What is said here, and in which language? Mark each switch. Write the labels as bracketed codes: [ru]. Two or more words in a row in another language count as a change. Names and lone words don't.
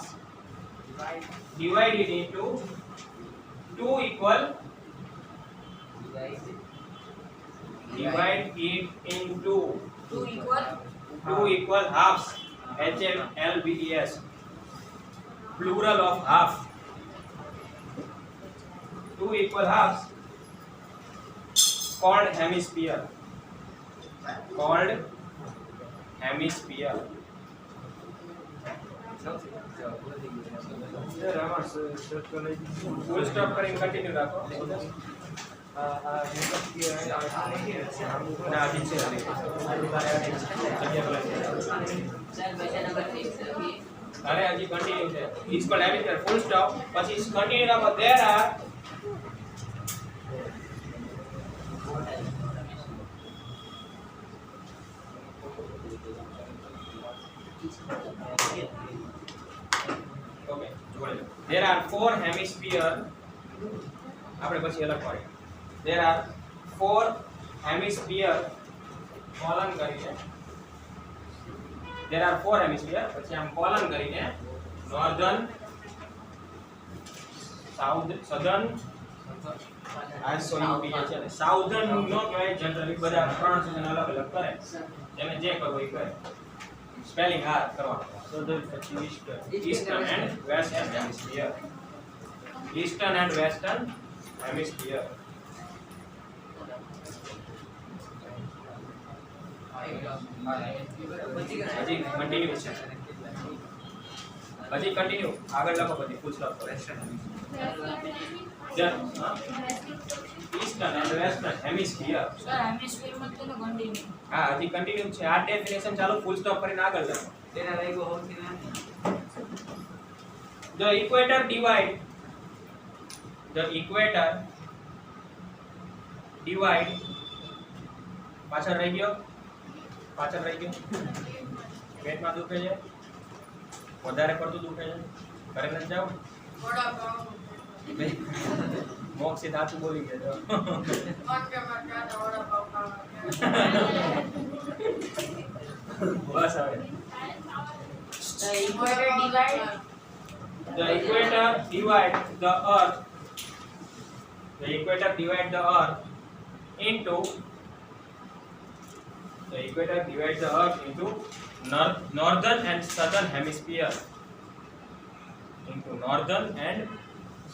[en] Divided into two equal divide it into two equal halves. HLBES plural of half. Two equal halves called hemisphere. full stop [gu] કરીને કન્ટિન્યુ રાખો. ના હજી છે સર ક્વેશ્ચન નંબર 3 અરે હજી કન્ટિન્યુ છે. [en] is called hemisphere full stop [gu] પછી કન્ટિન્યુ રાખો. [en] there are okay જોડે there are four hemisphere. [gu] આપણે પછી અલગ પાડીએ. [en] there are four hemisphere [gu] કોલન કરીને [en] there are four hemisphere [gu] પછી આમ કોલન કરીને [en] northern southern SOUTH [gu] છે ને સાઉથર્ન નો કહેવાય જનરલી બધા પ્રોનાઉન્સિએશન અલગ અલગ કરે જેને જે કરવું એ કરે. સ્પેલિંગ આ કરવાનું. [en] સધર્ન પછી eastern and western hemisphere. eastern and western hemisphere. [gu] હજી કન્ટિન્યુ છે. હજી કન્ટિન્યુ આગળ લખો બધી [en] full stop [gu] કરો. [en] eastern and western hemisphere. [gu] સર હેમિસ્ફિયર માં તો કન્ટિન્યુ હા હજી કન્ટિન્યુ છે. આ ડેફિનેશન ચાલુ [en] full stop [gu] કરીને આગળ લખો. [en] The equator divide [gu] પાછળ રહી ગયો પેટમાં દુખે છે વધારે પડતું દુખે છે ઘરે નથી જાવ મોક્ષિત સાચું બોલી ગયા બસ હવે [en] The equator divide The equator divide the earth into northern and southern hemisphere.